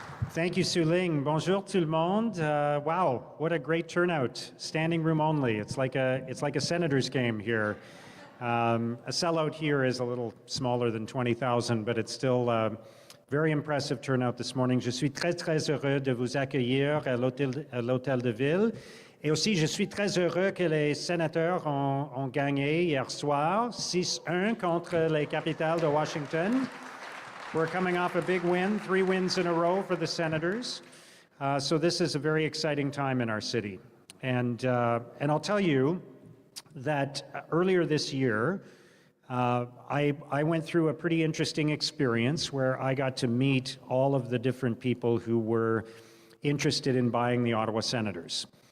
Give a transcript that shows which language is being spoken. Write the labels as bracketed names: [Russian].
[English] Thank you, Suling. [French] Bonjour tout le monde. [English] Wow, what a great turnout. Standing room only. It's like a Senators game here. A sellout here is a little smaller than 20,000, but it's still very impressive turnout this morning. [French] Je suis très heureux de vous accueillir à l'hôtel de ville. Et aussi, je suis très heureux que les sénateurs ont gagné hier soir 6-1 contre les Capitals de Washington. [English] We're coming off a big win, 3 wins in a row for the Senators. So this is a very exciting time in our city. And I'll tell you that earlier this year, I went through a pretty interesting experience where I got to meet all of the different people who were interested in buying the Ottawa Senators.